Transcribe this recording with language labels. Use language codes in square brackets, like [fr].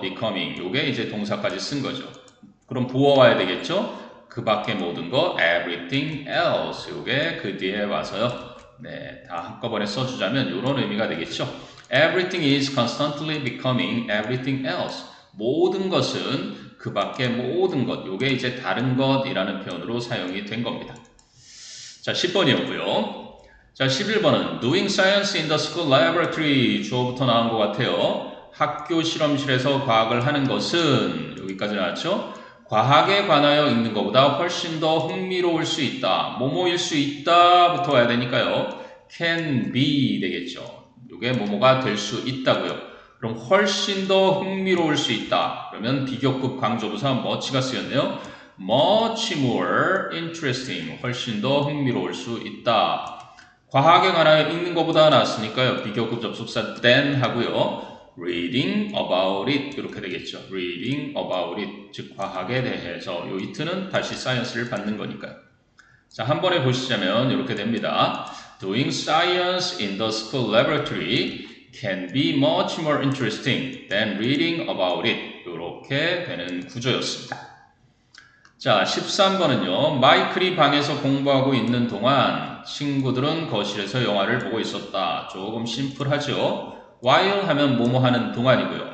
[ko] becoming 요게 이제 동사까지 쓴 거죠. 그럼 부어와야 되겠죠? 그 밖의 모든 거 [en] everything else [ko] 요게 그 뒤에 와서요. 네, 다 한꺼번에 써주자면 이런 의미가 되겠죠. [en] Everything is constantly becoming everything else. [ko] 모든 것은 그 밖의 모든 것, 요게 이제 다른 것이라는 표현으로 사용이 된 겁니다. 자, 10번이었고요. 자, 11번은 [en] doing science in the school laboratory [ko] 주어부터 나온 것 같아요. 학교 실험실에서 과학을 하는 것은 여기까지 나왔죠. 과학에 관하여 읽는 것보다 훨씬 더 흥미로울 수 있다. 뭐뭐일 수 있다부터 와야 되니까요. [en] can be 되겠죠. [ko] 요게 뭐뭐가 될 수 있다고요. 그럼 훨씬 더 흥미로울 수 있다. 그러면 비교급 강조부사 much가 쓰였네요. [en] much more interesting. [ko] 훨씬 더 흥미로울 수 있다. 과학에 관하여 읽는 것보다 나왔으니까요. 비교급 접속사 than 하고요. [en] reading about it 이렇게 되겠죠. reading about it. [ko] 즉 과학에 대해서 요 it는 다시 science를 받는 거니까요. 자, 한 번에 보시자면 이렇게 됩니다. [en] Doing science in the school laboratory can be much more interesting than reading about it. [ko] 이렇게 되는 구조였습니다. 자, 13번은요. 마이클이 방에서 공부하고 있는 동안 친구들은 거실에서 영화를 보고 있었다. 조금 심플하죠. while 하면 뭐뭐 하는 동안이고요.